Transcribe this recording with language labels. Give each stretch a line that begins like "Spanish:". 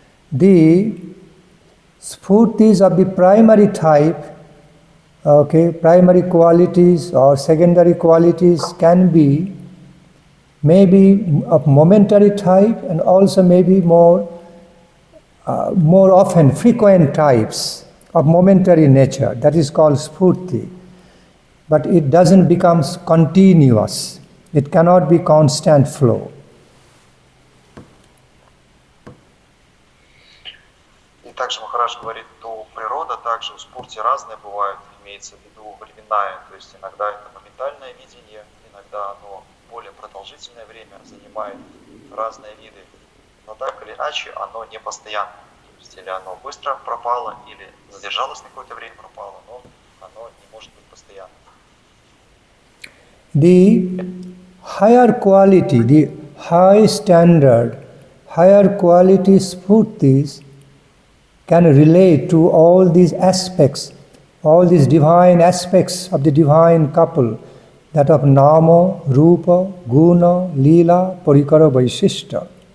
English: The sphurtis of the primary type, okay, primary qualities or secondary qualities can be maybe of momentary type and also maybe more often frequent types of momentary nature. That is called sphurti. But it doesn't become continuous. It cannot be constant flow.
Russian: И также Махарадж говорит, что природа также у спурти разная бывает, имеется в виду временная, то есть иногда это моментальное видение, иногда оно более продолжительное время занимает разные виды, но так или иначе оно не постоянно, то есть или оно быстро пропало, или задержалось на какое-то время пропало, но оно не может быть постоянным.
English: The higher quality, the high standard, higher quality sphurtis can relate to all these aspects, all these divine aspects of the divine couple, that of nama, rupa, guna, lila, parikara, vaishishta.